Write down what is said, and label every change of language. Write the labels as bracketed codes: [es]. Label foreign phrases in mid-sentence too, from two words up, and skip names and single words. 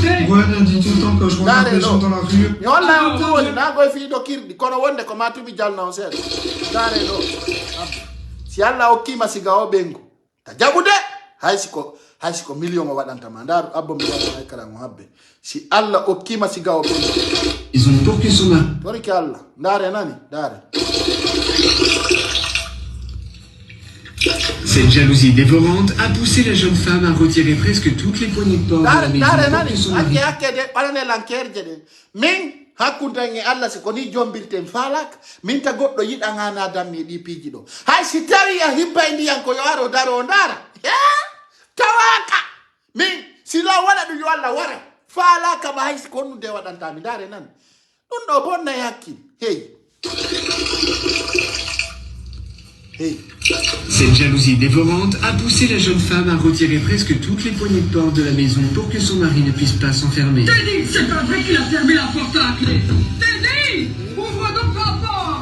[ff] mi holla on ko woni na goye fiiɗo kirɗi kono wonde ko matumi jalna on seeɗa dare ɗo si Allah hokkima siga o ɓengu ta jaɓude hay siko million o waɗantama ndaru abbo mi waɗa hay kala mo habbe si Allah hokkima siga o ɓengu [fr] ils ont porté son main [ff] toriki Allah ndare nani ndare. [fr] Cette jalousie dévorante a poussé la jeune femme à retirer presque toutes les poignées de porte de la maison pour que son mari... [ff] hakkundange Allah si ko ni jombirten falak min ta goɗɗo yiɗangana dammi ɗi piiji ɗo hay si tawi a hibba e ndiyan ko yo aro daro o ndara tawaka min si law waɗa ɗum yo Allah wara falaka ma hay si ko honnude waɗantami ndare nan ɗum ɗo bonnay hakkil hey. [fr] Cette jalousie dévorante a poussé la jeune femme à retirer presque toutes les poignées de porte de la maison pour que son mari ne puisse pas s'enfermer. Teddy, c'est pas vrai qu'il a fermé la porte à la clé. Teddy, ouvre donc la porte.